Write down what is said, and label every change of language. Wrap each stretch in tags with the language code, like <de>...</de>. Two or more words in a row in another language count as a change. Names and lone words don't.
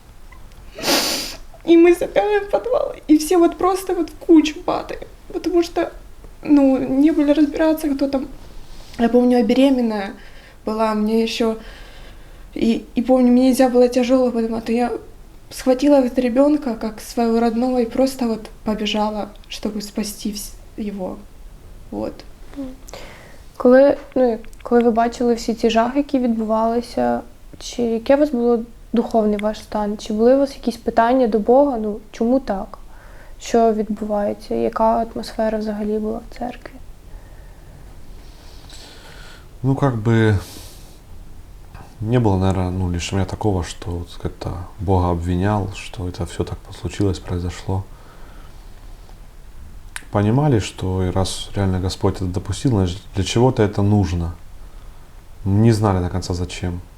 <ru>И мы забегаем в подвал, и все вот просто вот в кучу падаем, потому что, ну, не были разбираться, кто там. Я помню, я беременная была, мне еще, и помню, мне нельзя было тяжело, потому что я схватила этого ребенка как своего родного и просто вот побежала, чтобы спасти его. Вот.</ru> <uk>Коли ви бачили всі ті жахи, які відбувалися, чи яке у вас було духовний ваш стан? Чи були у вас якісь питання до Бога? Ну, чому так? Що відбувається? Яка атмосфера взагалі була в церкві? Ну,</uk> <ru>как бы не было, наверное, ну, лишь у меня такого, что вот как-то Бога обвинял, что это все так случилось, произошло. Понимали, что и раз реально Господь это допустил, значит, для чего-то это нужно. Не знали до конца зачем.</ru>